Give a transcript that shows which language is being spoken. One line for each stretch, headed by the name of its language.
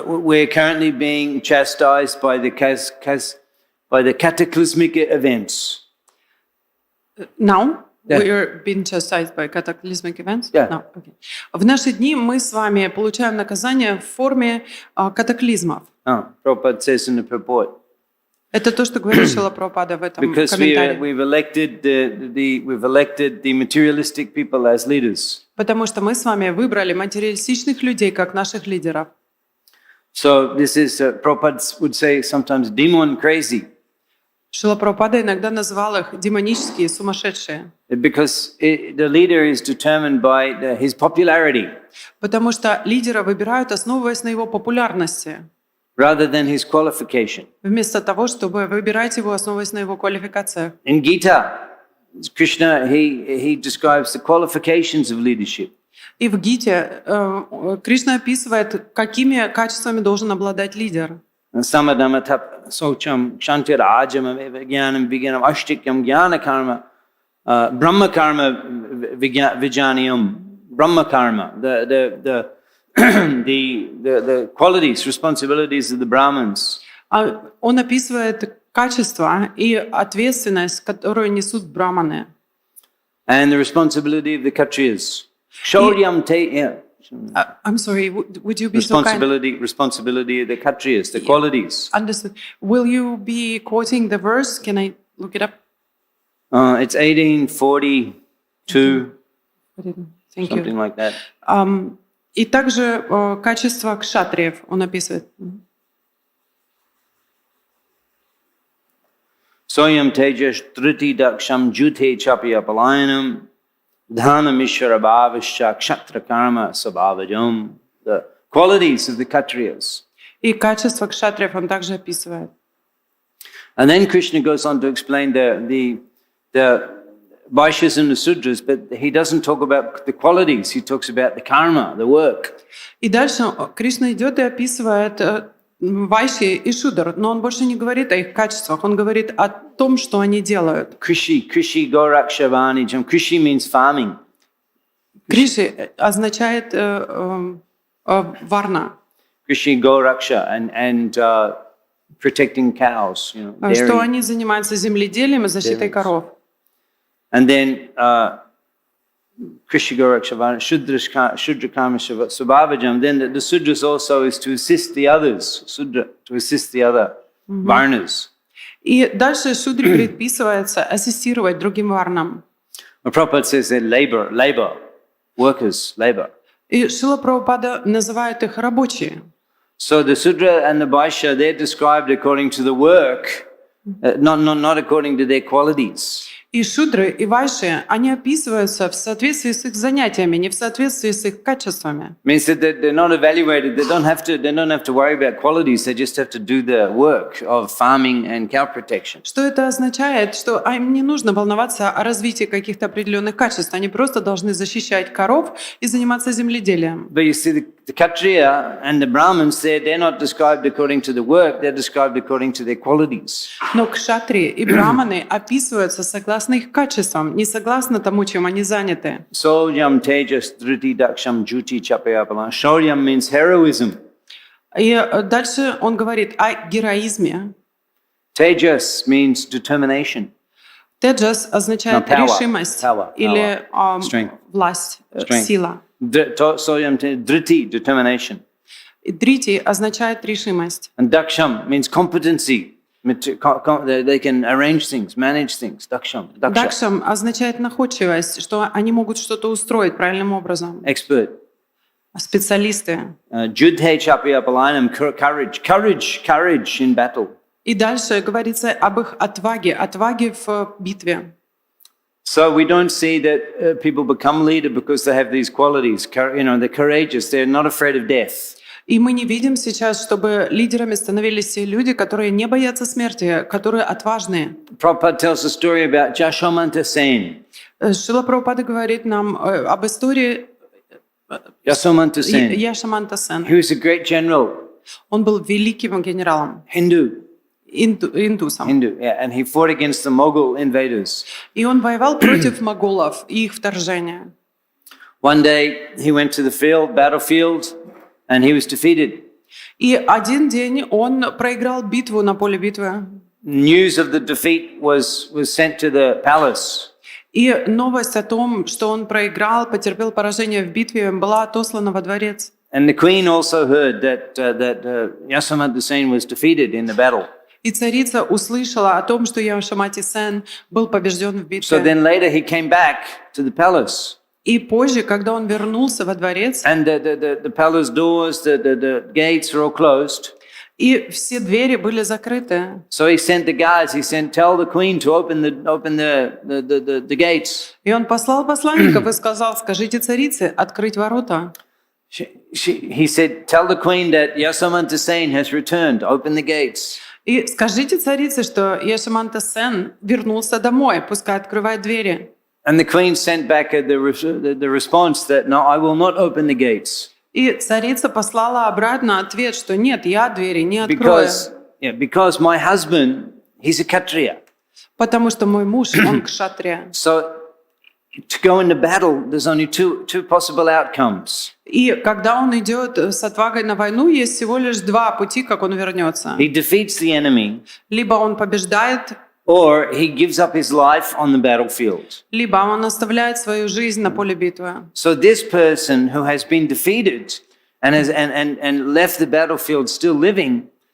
English: We're currently being chastised by the cataclysmic events. Now? Yeah. We are being chastised by cataclysmic events? Yeah. No. Okay.
Russian: В наши дни мы с вами получаем наказание в форме катаклизмов.
English: Prabhupada says in the purport.
Russian: Это то, что говорит Шрила Прабхупада в этом
English: Because
Russian: комментарии.
English: we've elected the materialistic people as leaders.
Russian: Потому что мы с вами выбрали материалистичных людей как наших лидеров.
English: So this is, Prabhupada would say sometimes demon crazy.
Russian: Шрила Прабхупада иногда называл их демонические, сумасшедшие.
English: Because the leader is determined by his popularity.
Russian: Потому что лидера выбирают, основываясь на его популярности.
English: Rather than his qualification.
Russian: Вместо того, чтобы выбирать его, основываясь на его квалификациях.
English: In Gita, Krishna, he describes the qualifications of leadership.
Russian: И в Гите Кришна описывает, какими качествами должен обладать лидер.
Sanskrit: Samadhamatap socham kshantir ajam vijnanam vijnanam ashtikyam jnana karma brahma karma vijnaniyam brahma karma
English: the qualities, responsibilities of the Brahmins.
Russian: Он описывает качества и ответственность, которую несут браманы.
English: And the responsibility of the Kshatriyas. Shauryam I'm sorry, would you be so kind? Responsibility of the Kshatriyas, the qualities. Understood. Will you be quoting the verse? Can I look it up? It's 1842, Thank something you. like that.
Russian: И также качество кшатриев он описывает.
Sanskrit: Soyam tejas triti daksham jute chapya palayanam dhanam ishvara bhavascha kshatra karma sabhavajam.
English: The qualities of the Kshatriyas.
Russian: И качество кшатриев он также описывает.
English: And then Krishna goes on to explain the Vaishyas and the Sudras, but he doesn't talk about the qualities, he talks about the karma, the work.
Russian: И дальше Кришна идет и описывает Вайши и Шудр, но он больше не говорит о их качествах, он говорит о том, что они делают.
Sanskrit: Krishi Gorakshavanijam.
English: Krishi means farming.
Russian: Криши означает варна,
English: Krishi Goraksha and protecting cows, dairy.
Russian: что они занимаются земледелием и защитой коров.
English: And then
Sanskrit: Krishi Gorakshavana, Shudra Karma Subhavajam.
English: Then the Sudras also is to assist the others, Sudra, to assist the other Varnas.
Russian: И дальше Шудре предписывается ассистировать другим варнам.
English: Prabhupada says they're labor, workers, labor.
Russian: И Шрила Прабхупада называет их рабочие.
English: So the Sudra and the Vaishya, they're described according to the work, not according to their qualities.
Russian: И шудры, и вайши, они описываются в соответствии с их занятиями, не в соответствии с их качествами.
English: Means that they're not evaluated. They don't have to worry about qualities. They just have to do the work of farming and cow protection.
Russian: Что это означает? Что им не нужно волноваться о развитии каких-то определенных качеств. Они просто должны защищать коров и заниматься земледелием.
English: But you see, the Kshatriya and the Brahmins, they're not described according to the work. They're described according to their qualities.
Russian: Но кшатри и браманы описываются согласно их качествам, не согласно тому, чем они заняты.
Sanskrit: Soyam tejas dhriti daksham juti chapayapala.
English: Shauryam means heroism.
Russian: И дальше он говорит о героизме.
English: Tejas means determination.
Russian: Теджас означает
English: No, power,
Russian: решимость или
English: strength.
Russian: власть,
English: Strength.
Russian: сила.
Sanskrit: Soyam dhriti,
English: determination.
Russian: И дрити означает решимость.
English: And daksham means competency. They can arrange things, manage things.
Sanskrit: Daksham.
Russian: Дакшам означает находчивость, что они могут что-то устроить правильным образом.
English: Expert.
Russian: Специалисты.
Sanskrit: Judhe chapyapalanam,
English: courage in battle.
Russian: И дальше говорится об их отваге в битве.
English: So we don't see that people become leader because they have these qualities. They're courageous. They're not afraid of death.
Russian: И мы не видим сейчас, чтобы лидерами становились те люди, которые не боятся смерти, которые отважные.
English: Prabhupada tells a story about Jashamanta Sen.
Russian: Шрила Прабхупада говорит нам об истории
English: Jashamanta Sen.
Russian: Яшаманта Сена.
English: He was a great general.
Russian: Он был великим генералом,
English: Hindu,
Russian: индусом.
English: yeah, and he fought against the Mughal invaders.
Russian: И он воевал против моголов и их вторжения.
English: One day he went to the battlefield, and he was defeated.
Russian: И один день он проиграл битву на поле битвы.
English: News of the defeat was sent to the palace.
Russian: И новость о том, что он проиграл, потерпел поражение в битве, была отослана во дворец.
English: And the queen also heard that Yasamanta Sen was defeated in the battle.
Russian: И царица услышала о том, что Яшамати Сен был побежден в битве.
English: So then later he came back to the palace.
Russian: И позже, когда он вернулся во дворец,
English: And the palace doors, the gates are all closed.
Russian: и все двери были закрыты.
English: So he sent the guards. Tell the queen to open the gates.
Russian: И он послал посланников и сказал: скажите царице открыть ворота.
English: He said, tell the queen that Yasamanta Sen has returned. Open the gates.
Russian: И скажите царице, что Яшаманта Сен вернулся домой, пускай открывает двери.
English: And the queen sent back the response that, no, I will not open the gates.
Russian: И царица послала обратно ответ, что нет, я двери не открою.
English: Because my husband, he's a Kshatriya.
Russian: Потому что мой муж, он кшатрия.
English: So to go into battle, there's only two possible outcomes.
Russian: И когда он идет с отвагой на войну, есть всего лишь два пути, как он вернется.
English: He defeats the enemy.
Russian: Либо он побеждает,
English: Or he gives up his life on the battlefield.
Russian: либо он оставляет свою жизнь на поле битвы.
English: So this person who has been defeated and left the battlefield still living.